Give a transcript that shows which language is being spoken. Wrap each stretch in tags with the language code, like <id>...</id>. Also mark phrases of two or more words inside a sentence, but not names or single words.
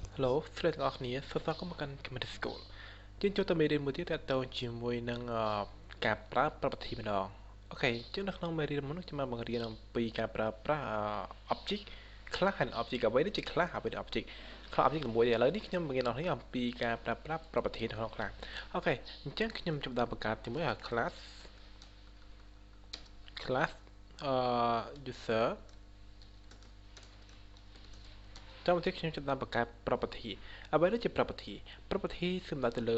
<km>Hello ស្រីទាំងអស់គ្នាសូមស្វាគមន៍មកកាន់ Khmer School យើងចូលទៅមេរៀនមួយទៀតទាក់ទងជាមួយនឹងការប្រើ property ម្ដងអូខេចឹងនៅក្នុងមេរៀនមុនខ្ញុំបានបង្រៀនអំពីការប្រើប្រាស់ object</km> <en>class and object</en> <km>អ្វីនេះជា class អ្វីនេះ object</km> <en>class object</en> <km>មួយឥឡូវនេះខ្ញុំបង្រៀនអ្នកនេះអំពីការប្រើប្រាស់ property នៅក្នុង class អូខេអញ្ចឹងខ្ញុំចាប់ផ្ដើមបង្កើតជាមួយ</km> <en>class user</en> <km>តាមទីខ្ញុំចាប់តាមបង្កើត property អ្វីនោះជា property សំដៅទៅលើ</km>